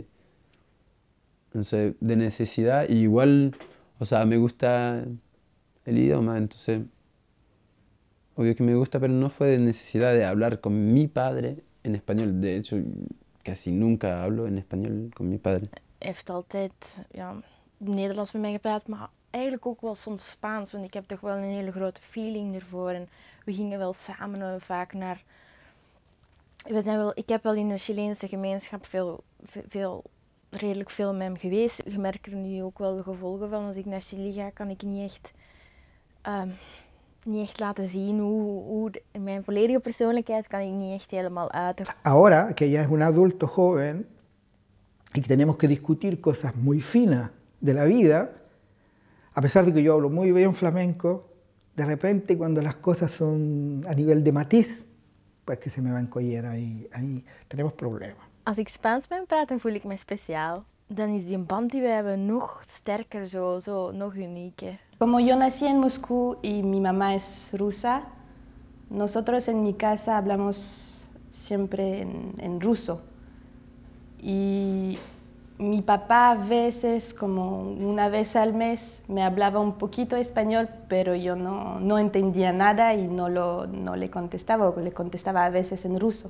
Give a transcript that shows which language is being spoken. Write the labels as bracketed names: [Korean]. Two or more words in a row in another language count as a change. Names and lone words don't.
[Spanish] Entonces, de necesidad, y igual, o sea, me gusta el idioma, entonces, obvio que me gusta, pero no fue de necesidad de hablar con mi padre en español. De hecho, casi nunca hablo en español con mi padre. [Dutch] Heeft altijd Nederlands met mij gepraat, maar eigenlijk ook wel soms Spaans, want ik heb toch wel een hele grote feeling ervoor. En we gingen wel samen vaak naar... Ik heb wel in de Chileense gemeenschap redelijk veel met hem geweest. Je merkt er nu ook wel de gevolgen van. Als ik naar Chili ga, kan ik niet echt laten zien hoe mijn volledige persoonlijkheid kan ik niet echt helemaal uiten. [Spanish] Ahora que ya es un adulto joven y que tenemos que discutir cosas muy finas de la vida, a pesar de que yo hablo muy bien flamenco, de repente cuando las cosas son a nivel de matiz, pues que se me va a encollar ahí tenemos problemas. [Dutch] Als ik Spaans met hem praat, dan voel ik me speciaal. Dan is die band die we hebben nog sterker, zo nog unieker. [Spanish] Como yo nací en Moscú y mi mamá es rusa, nosotros en mi casa hablamos siempre en ruso. Y mi papá a veces, como una vez al mes, me hablaba un poquito español, pero yo no entendía nada y no le contestaba, o le contestaba a veces en ruso.